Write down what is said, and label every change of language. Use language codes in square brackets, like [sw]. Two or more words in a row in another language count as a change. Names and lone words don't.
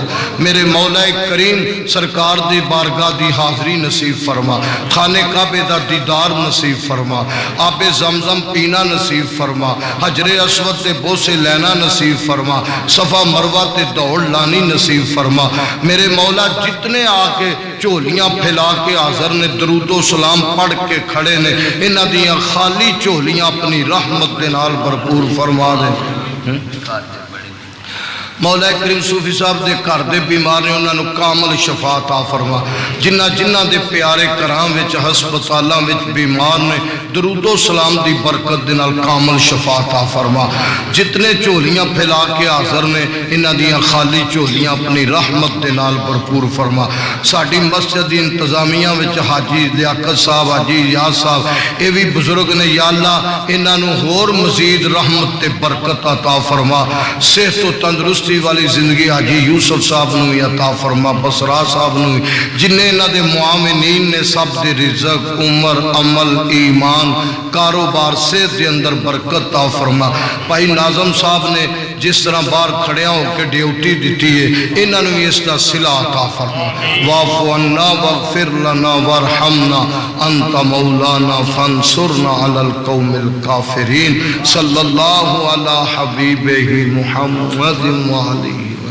[pa] میرے مولا کریم سرکار دی بارگاہ دی حاضری نصیب فرما، خانے کعبے دا دیدار نصیب فرما، آب زمزم پینا نصیب فرما، حجر اسود تے بوسے لینا نصیب فرما، صفا مروہ تے دوڑ لانی نصیب فرما۔ میرے مولا جتنے آکے چولیاں پھیلا کے حاضر نے درود و سلام پڑھ کے کھڑے نے انہاں دیاں خالی چولیاں اپنی رحمت دے نال بھرپور فرما دے۔ مولا کریم صوفی صاحب دے گھر دے بیمار نے انہاں نو کامل شفا عطا فرما۔ جنہ جنہ دے پیارے گھراں وچ ہسپتالاں وچ بیمار نے درود و سلام دی برکت دے نال کامل شفا عطا فرما۔ جتنے چولیاں پھیلا کے حاضر نے انہاں دیاں خالی چولیاں اپنی رحمت دے نال بھرپور فرما۔ ساڈی مسجد دی انتظامیہ وچ حاجی لیاقت صاحب، حاجی ریاض صاحب اے بھی بزرگ نے، یا اللہ انہاں نو ہور مزید رحمت تے برکت عطا فرما۔ صحت و تندرستی والی زندگی حاجی یوسف صاحب نو عطا فرما، بسرا صاحب نو، جنہیں انہاں دے معاونین نے سب دے رزق، عمر، عمل، ایمان، کاروبار صحت دے اندر برکت عطا فرما۔ بھائی ناظم صاحب نے جس طرح باہر کھڑیاں ہو کے ڈیوٹی دیتی ہے انہاں نو اس دا صلہ عطا فرما۔ [ar] واعف عنا واغفر لنا وارحمنا انت مولانا فانصرنا علی القوم الکافرین۔ صلی اللہ علی حبیبہ محمد وعلی